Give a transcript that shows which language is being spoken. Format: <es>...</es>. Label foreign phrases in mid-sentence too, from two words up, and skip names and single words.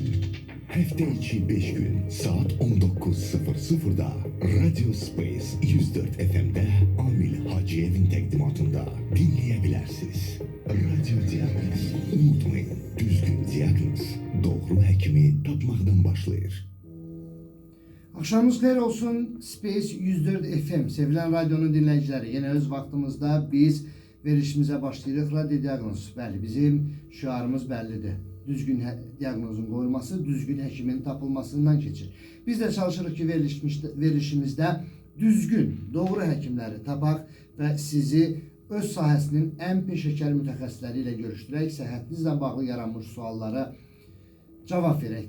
<az>Həftə içi 5 gün saat 19:00-da Radio Space 104 FM-də Amil Hacıyevin təqdimatında dinləyə bilərsiniz. Radio diaqnoz. Unutmayın, düzgün diaqnoz doğru həkimi tapmaqdan başlayır. Akşamınız xeyir olsun. Space 104 FM.</az> <tr>Sevilen radyonun dinleyicileri.</tr> <az>Yine öz vaktimizde biz verişimize başlayırıq. Radyo diaqnoz. Bəli, bizim şüarımız bellidir. Düzgün diaqnozun qoyulması, düzgün həkimin tapılmasından keçir. Biz de çalışırıq ki, verişimizde düzgün, doğru həkimləri tapaq və sizi öz sahəsinin ən peşəkar mütəxəssisləri ilə görüşdürək, səhhətinizlə bağlı yaranmış suallara cevap verək.</az>